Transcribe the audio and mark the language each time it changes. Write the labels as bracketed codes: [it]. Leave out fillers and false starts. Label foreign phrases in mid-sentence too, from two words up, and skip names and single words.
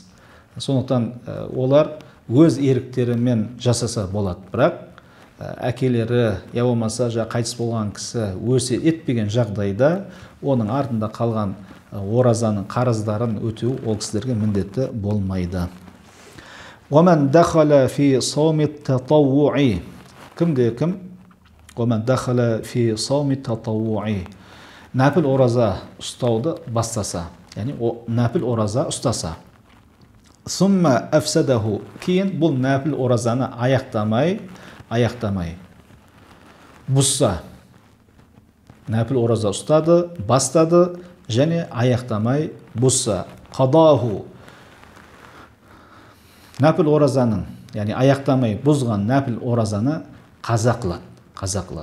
[kk] Сондықтан олар өз еріктерімен жасаса болады. Бірақ әкелері, я болмаса қайтыс болған кісі өсиет етпеген жағдайда оның артында қалған оразаның қарыздарын өтеу ол кісілерге міндетті болмайды. [ar] وَمَنْ دَخَلَ فِي صَوْمِ التَّطَوُّعِ [kk] Кімде-кім [ar] وَمَنْ دَخَلَ فِي صَوْمِ التَّطَوُّعِ [kk] Нәпіл ораза ұстауды бастаса, яғни нәпіл ораза ұстаса. [ar] ثُمَّ أَفْسَدَهُ [kk] Кейін бұл нәпіл оразаны аяқтамай бұзса, нәпіл ораза ұстады, бастады, және аяқтамай бұзса, қадаху нәпіл оразаның, яғни аяқтамай бұзған нәпіл оразаны қаза қылады.